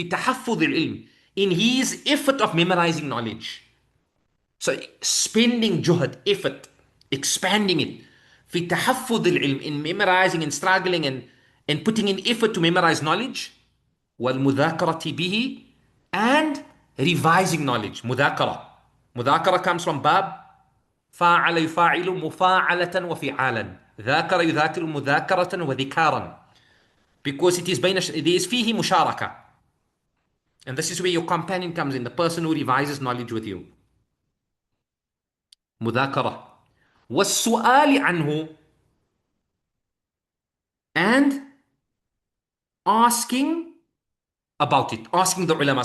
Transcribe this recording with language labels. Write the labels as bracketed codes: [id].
[ar] في تحفظ العلم, [en] in his effort of memorizing knowledge. So spending جهد, effort, expanding it. [ar] في تحفظ العلم, [en] in memorizing and struggling and putting in effort to memorize knowledge. [ar] والمذاكرة به, [en] and revising knowledge. [ar] مذاكرة [en] comes from [ar] باب فاعل يفاعل مفاعلة وفعالا. ذاكر يذاكر مذاكرة وذكارا. [en] Because it is there is [ar] فيه مشاركة. [en] And this is where your companion comes in, the person who revises knowledge with you. [ar] مذاكرة. والسؤال عنه, [en] and asking about it. Asking the ulama.